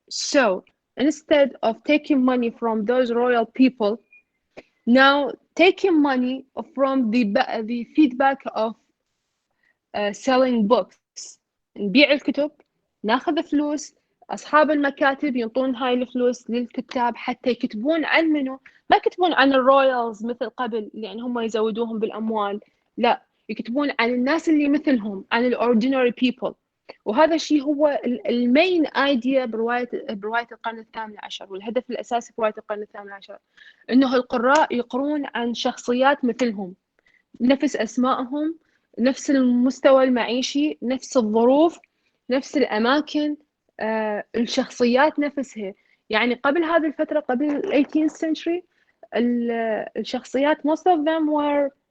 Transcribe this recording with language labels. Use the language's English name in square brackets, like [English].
[English] So instead of taking money from those royal people, now taking money from the feedback of selling books. [Arabic] نبيع الكتب، ناخذ فلوس، أصحاب المكاتب ينطون هاي الفلوس للكتاب حتى يكتبون عن منو؟ ما يكتبون عن الرويالز مثل قبل لأن هم يزودوهم بالأموال، لا، يكتبون عن الناس اللي مثلهم، عن الأوردينري بيبل. وهذا الشيء هو المين ايديا برواية القرن الثامن عشر، والهدف الأساسي برواية القرن الثامن عشر إنه القراء يقرون عن شخصيات مثلهم، نفس أسمائهم، نفس المستوى المعيشي، نفس الظروف، نفس الأماكن، الشخصيات نفسها. يعني قبل هذه الفترة، قبل ال 18th century، الشخصيات [English] most of them were